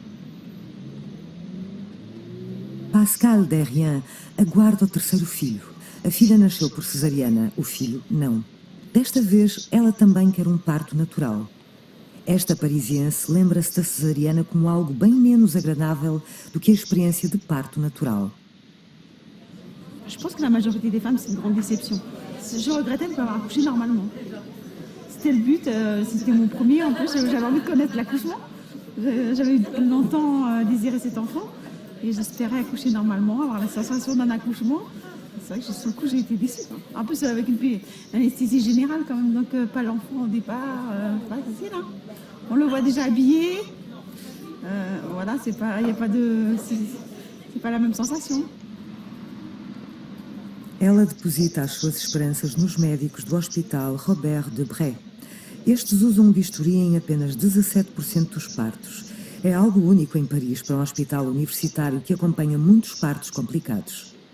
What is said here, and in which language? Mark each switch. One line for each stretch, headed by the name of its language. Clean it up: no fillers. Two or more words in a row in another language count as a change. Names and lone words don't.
Portuguese: Pascal Derrien aguarda o terceiro filho. A filha nasceu por cesariana, o filho não. Desta vez, ela também quer um parto natural. Esta parisiense lembra-se da cesariana como algo bem menos agradável do que a experiência de parto natural.
French: Je pense que la majorité des femmes, c'est une grande déception. Je regrettais de ne pas avoir accouché normalement. C'était le but, c'était mon premier. En plus, j'avais envie de connaître l'accouchement. J'avais longtemps désiré cet enfant et j'espérais accoucher normalement, avoir la sensation d'un accouchement. C'est vrai que sur le coup, j'ai été déçue. En plus, avec une anesthésie générale quand même, donc pas l'enfant au départ, pas facile. Hein. On le voit déjà habillé. Voilà, c'est pas la même sensation.
Portuguese: Ela deposita as suas esperanças nos médicos do Hospital Robert Debré. Estes usam um bisturi em apenas 17% dos partos. É algo único em Paris para um hospital universitário que acompanha muitos partos complicados.